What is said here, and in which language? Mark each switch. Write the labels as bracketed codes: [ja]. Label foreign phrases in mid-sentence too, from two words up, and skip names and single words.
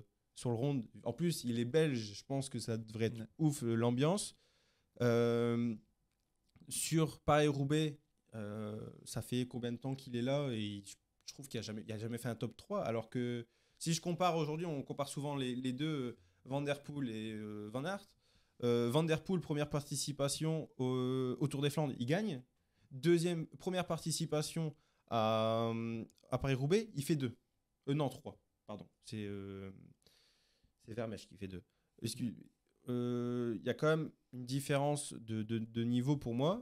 [fr] En plus, il est belge. Je pense que ça devrait être ouf l'ambiance. sur Paris-Roubaix, ça fait combien de temps qu'il est là et je trouve qu'il a jamais fait un top 3. Alors que si je compare aujourd'hui, on compare souvent les deux, Van der Poel et Van Aert. Van der Poel, première participation au Tour des Flandres, il gagne. Première participation à Paris-Roubaix, il fait 2. Non, 3. Pardon. C'est Vermeersch qui fait 2. Il y a quand même une différence de niveau pour moi.